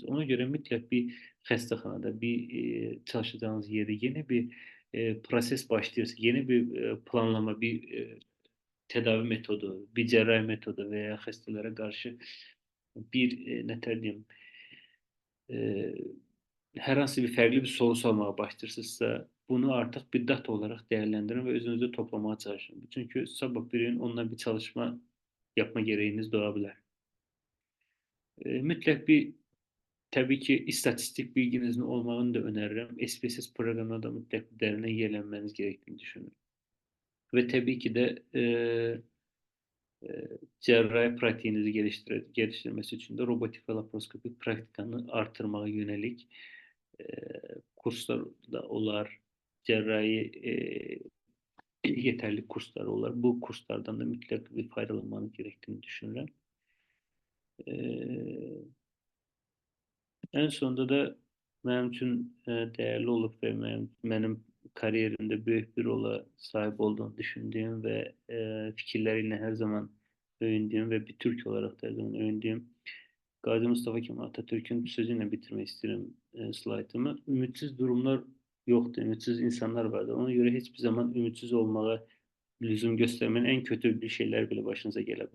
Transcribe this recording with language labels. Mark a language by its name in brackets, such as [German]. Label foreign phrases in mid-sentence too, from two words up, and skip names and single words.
[Turkish] Ona göre mutlak bir hastahanada, bir çalışacağınız yerde yeni bir proses başlıyorsa, yeni bir planlama, bir tedavi metodu, bir cerrahi metodu veya hastalara karşı bir ne diyeyim, e, [Azerbaijani] hər hansı bir fərqli bir soru sormağa başlayırsınızsa, bunu artıq bir data olaraq dəyərləndirin və özünüzdə toplamağa çalışın. Çünki sabah bir gün onunla bir çalışma yapma gərəyiniz doğa bilər. Mütləq bir təbii ki, istatistik bilginizin olmağını da önərirəm. SPSS proqramına da mütləq dərindən yiyələnməniz gərəkdiyini düşünürəm. Və təbii ki də cərrahi pratiğinizi [Turkish] geliştirmesi için de robotik ve laparoskopik praktikanı artırmaya yönelik kurslar da olar, cerrahi yeterli kurslar olar. Bu kurslardan da mutlaka bir faydalanmanız gerektiğini düşünürəm. En sonunda da [Azerbaijani] mənim üçün dəyərli olub və mənim kariyerimdə böyük bir [Turkish] rola sahip olduğunu düşündüğüm ve fikirleriyle her zaman övündüğüm ve bir Türk olarak da her zaman övündüğüm Gazi Mustafa Kemal Atatürk'ün sözüyle bitirmek isterim slaytımı. Ümitsiz durumlar yoktur, ümitsiz insanlar vardır. Ona göre hiçbir zaman ümitsiz olmaya lüzum göstermenin en kötü bir şeyler bile başınıza gelebilir.